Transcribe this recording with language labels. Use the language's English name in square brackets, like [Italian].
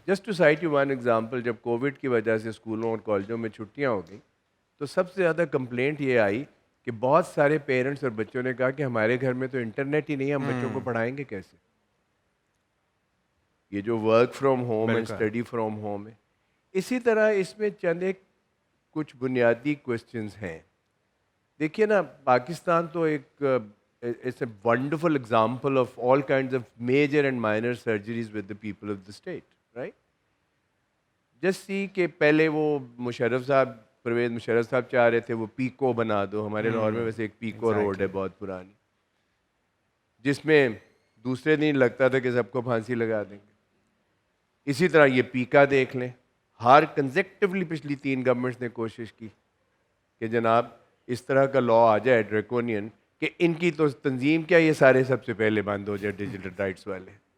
[English] just to cite you one example, [Urdu] جب Covid کی وجہ سے اسکولوں اور کالجوں میں چھٹیاں ہو گئیں تو سب سے زیادہ کمپلینٹ یہ آئی کہ بہت سارے پیرنٹس اور بچوں نے کہا کہ ہمارے گھر میں تو انٹرنیٹ ہی نہیں ہے, ہم بچوں کو پڑھائیں گے کیسے. یہ جو work from home and study from home ہے, اسی طرح اس میں چند ایک کچھ بنیادی کوشچنز ہیں. دیکھیے نا, پاکستان تو ایک [English] it's a wonderful example of all kinds of major and minor surgeries with the people of the state, right? [Urdu] Just see کہ پہلے وہ مشرف صاحب پرویز مشرف صاحب چاہ رہے تھے وہ پیکو بنا دو. ہمارے لاہور میں ویسے ایک پیکو روڈ ہے بہت پرانی, جس میں دوسرے دن لگتا تھا کہ سب کو پھانسی لگا دیں گے. اسی طرح یہ پیکا دیکھ لیں, ہر کنزیکٹیولی پچھلی 3 گورنمنٹس نے کوشش کی کہ جناب اس طرح کا لا آ جائے ڈریکونین کہ ان کی تو تنظیم کیا یہ سارے سب سے پہلے بند ہو جائے ڈیجیٹل رائٹس والے.